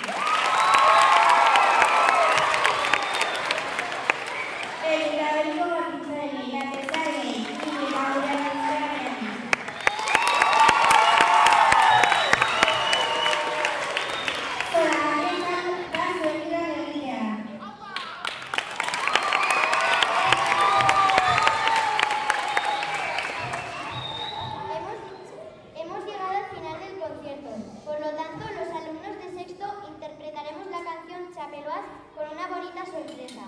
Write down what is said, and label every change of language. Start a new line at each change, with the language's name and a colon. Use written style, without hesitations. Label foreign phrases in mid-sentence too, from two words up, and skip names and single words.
Basque: Ermitaberriko garbitzaileei, atezainei, eta gure atezainei. Zoragarriak da zuekin egitea.
Spanish: Hemos llegado al final del concierto. Por lo tanto, los alumnos de sexto interpretaremos la canción Chapeloas con una bonita sorpresa.